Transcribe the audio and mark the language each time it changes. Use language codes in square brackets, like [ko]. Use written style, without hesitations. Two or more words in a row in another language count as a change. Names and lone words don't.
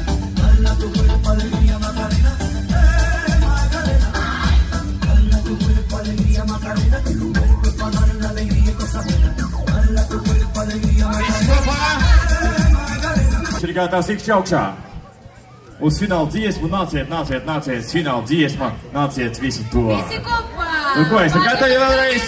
[es] Hala tu cuerpo alegría Macarena, Macarena. Hala tu cuerpo alegría Macarena, tu cuerpo para dar la alegría y cosa buena. Hala tu cuerpo alegría Macarena. [lv] Ir gatavs ikšķi augšā. Uz fināla dziesmu nāciet, nāciet, nāciet. Fināla dziesma, nāciet visi to. Visi kopā! Nu ko, esam gatavi vēlreiz?